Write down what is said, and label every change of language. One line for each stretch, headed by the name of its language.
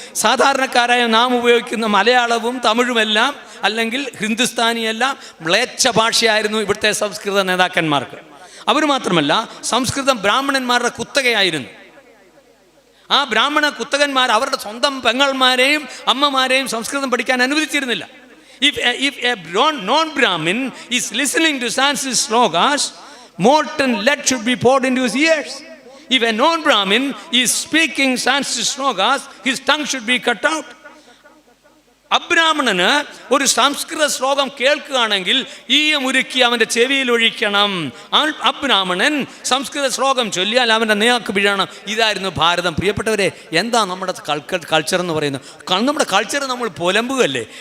Malayalam: സാധാരണക്കാരായ നാം ഉപയോഗിക്കുന്ന മലയാളവും തമിഴുമെല്ലാം അല്ലെങ്കിൽ ഹിന്ദുസ്ഥാനിയെല്ലാം മ്ലേച്ഛ ഭാഷയായിരുന്നു ഇവിടുത്തെ സംസ്കൃത നേതാക്കന്മാർക്ക്. അവർ മാത്രമല്ല, സംസ്കൃതം ബ്രാഹ്മണന്മാരുടെ കുത്തകയായിരുന്നു. ആ ബ്രാഹ്മണ കുത്തകന്മാർ അവരുടെ സ്വന്തം പെങ്ങന്മാരെയും അമ്മമാരെയും സംസ്കൃതം പഠിക്കാൻ അനുവദിച്ചിരുന്നില്ല.
English: If a non-Brahmin is listening to Sanskrit slokas, molten lead should be poured into his ears. If a non-Brahmin is speaking Sanskrit slokas, his tongue should be cut out.
Malayalam: അബ്രാഹ്മണന് ഒരു സംസ്കൃത ശ്ലോകം കേൾക്കുകയാണെങ്കിൽ ഈയം ഉരുക്കി അവൻ്റെ ചെവിയിൽ ഒഴിക്കണം. അബ്രാഹ്മണൻ സംസ്കൃത ശ്ലോകം ചൊല്ലിയാൽ അവൻ്റെ നേർക്ക് വീഴണം. ഇതായിരുന്നു ഭാരതം. പ്രിയപ്പെട്ടവരെ, എന്താ നമ്മുടെ കൾച്ചർ എന്ന് പറയുന്നത്? നമ്മുടെ കൾച്ചർ നമ്മൾ പുലമ്പുകയല്ലേ?